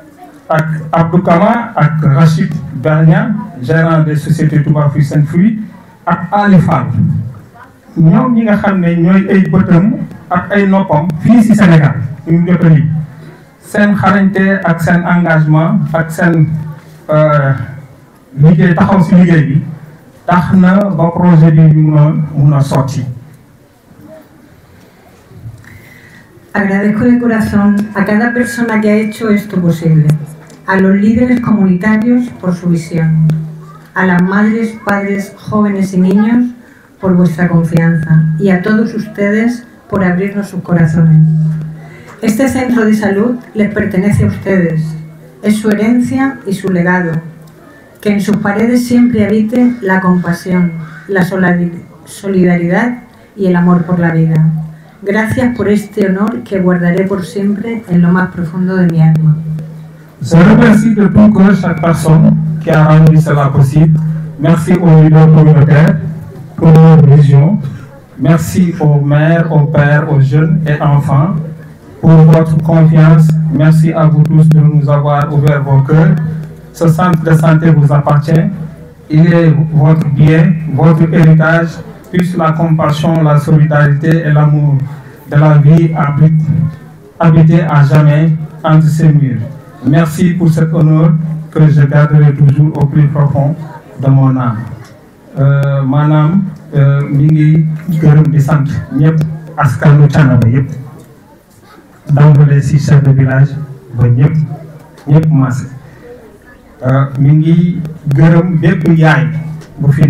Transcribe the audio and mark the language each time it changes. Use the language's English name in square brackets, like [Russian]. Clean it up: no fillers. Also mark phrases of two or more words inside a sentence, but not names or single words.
[Wolof] ak Abdou Kama ak Rachid Bernia, [French] gérant des sociétés [Wolof] Touba Fruits and Fruits, ak Ali Fall ñoom ñi nga xam ne ñooy ay bëtam ak ay noppam fii ci Sénégal ñu jot a lii seen xarañte ak seen engagement ak seen liggéey taxaw ci liggéey bi tax na ba projet bi mun a sorti. [Spanish] Agradezco de corazón a cada persona que ha hecho esto posible, a los líderes comunitarios por su visión, a las madres, padres, jóvenes y niños por vuestra confianza y a todos ustedes por abrirnos sus corazones. Este centro de salud les pertenece a ustedes, es su herencia y su legado, que en sus paredes siempre habite la compasión, la solidaridad y el amor por la vida. Gracias por este honor que guardaré por siempre en lo más profundo de mi alma. [French] Je remercie de tout cœur chaque personne qui a rendu cela possible. Merci aux leaders communautaires pour leur vision. Merci aux mères, aux pères, aux jeunes et enfants pour votre confiance. Merci à vous tous de nous avoir ouvert vos cœurs. Ce centre de santé vous appartient. Il est votre bien, votre héritage. Puisse la compassion, la solidarité et l'amour de la vie habiter à jamais entre ces murs. Merci pour cet honneur que je garderai toujours au plus profond de mon âme. [Wolof] Maanaam mi ngi gërëm di sant ñëpp askanu Thiénaba yëpp d'emblée ci [French] chef de village [Wolof] ba ñëpp maase mi ngi gërëm bépp yaay bu fi